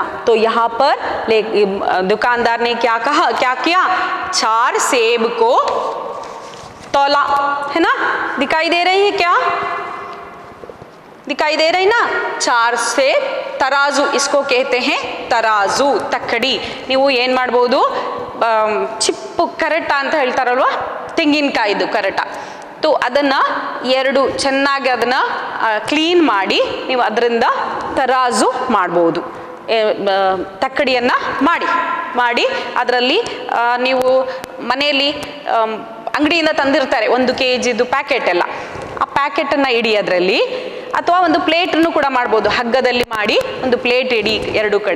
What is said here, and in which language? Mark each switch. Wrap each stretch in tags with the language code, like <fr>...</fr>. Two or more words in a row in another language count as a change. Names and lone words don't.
<hi>तो यहाँ पर दुकानदार ने क्या कहा, क्या किया, 4 सेब को तौला, है ना, दिखाई दे रही है, क्या दिखाई दे रही ना, 4 सेब, तराजू, इसको कहते हैं तराजू, तಕ್ಕಡಿ।</hi> <kn>ನೀವು ಏನು ಮಾಡಬಹುದು, ಚಿಪ್ಪು ಕರಟ ಅಂತ ಹೇಳ್ತಾರಲ್ವಾ, ತೆಂಗಿನಕಾಯಿದು ಕರಟ, तो ಅದನ್ನ ಎರಡು ಚೆನ್ನಾಗಿ ಅದನ್ನ ಕ್ಲೀನ್ ಮಾಡಿ ನೀವು ಅದರಿಂದ ತರಾಜು ಮಾಡಬಹುದು। ತಕ್ಕಡಿಯನ್ನು ಮಾಡಿ ಅದರಲ್ಲಿ ನೀವು ಮನೆಯಲ್ಲಿ ಅಂಗಡಿಯಿಂದ ತಂದಿರ್ತಾರೆ 1 kgದು ಪ್ಯಾಕೆಟ್ ಎಲ್ಲ, ಆ ಪ್ಯಾಕೆಟನ್ನು ಇಡಿ ಅದರಲ್ಲಿ, ಅಥವಾ ಒಂದು ಪ್ಲೇಟನ್ನು ಕೂಡ ಮಾಡ್ಬೋದು, ಹಗ್ಗದಲ್ಲಿ ಮಾಡಿ ಒಂದು ಪ್ಲೇಟ್ ಇಡಿ 2 ಕಡೆ.</kn>